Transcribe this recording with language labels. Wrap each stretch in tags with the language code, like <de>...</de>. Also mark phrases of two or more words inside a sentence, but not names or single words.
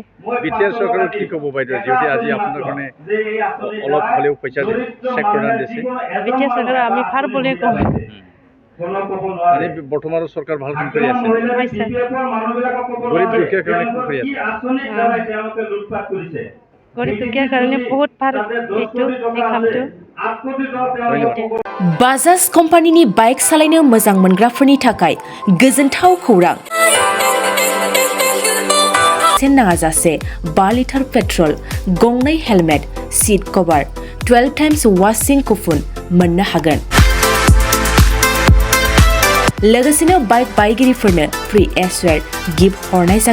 <as>বিটিআৰ চৰকাৰক কি ক'ব বাইদেউ যিহেতু আজি আপোনাৰ কাৰণে অলপ হ'লেও পইচা চেক প্ৰদান দিছে? বিটিআৰ চৰকাৰক আমি ভাল বুলি কওঁ। বৰ্তমানৰ চৰকাৰ ভাল কাম কৰি আছে গৰীব দুখীয়াৰ কাৰণে কাম কৰি আছে গৰীব দুখীয়াৰ কাৰণে বহুত ভাল এইটো এই কামটো।</as> <brx>बाजाज कम्पानिनि बाइक सालायनो मोजां मोनग्राफोरनि थाखाय गोजोनथाव खौरां नाङाजासे 5</brx> <en>litre petrol</en> <brx>गंनै</brx> <en>helmet seat cover</en> <brx>12</brx> <en>times washing coupon</en> <brx>मोननो हागोन लोगोसेनो बाइक बायगिरिफोरनो फ्री एसवेर गिफ्ट हरनाय जागोन।</brx>